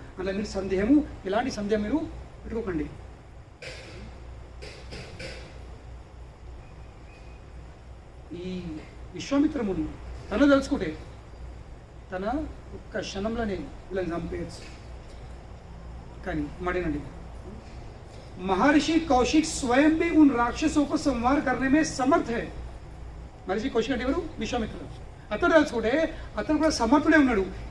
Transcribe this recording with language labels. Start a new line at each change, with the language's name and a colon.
Telugu: అలా మీరు సందేహము, ఎలాంటి సందేహం మీరు పెట్టుకోకండి. ఈ విశ్వామిత్రముని తను తెలుసుకుంటే తన ఒక్క క్షణంలోనే వీళ్ళని చంపేయచ్చు. కానీ మడినండి,
Hindi: महर्षि कौशिक स्वयं भी उन राक्षसों को संहार करने में समर्थ है.
Telugu: महर्षि कौशिक అంటే ఎవరు? విశ్వామిత్రుడు. అతడు తెలుసుకుంటే అతను కూడా సమర్థుడే ఉన్నాడు.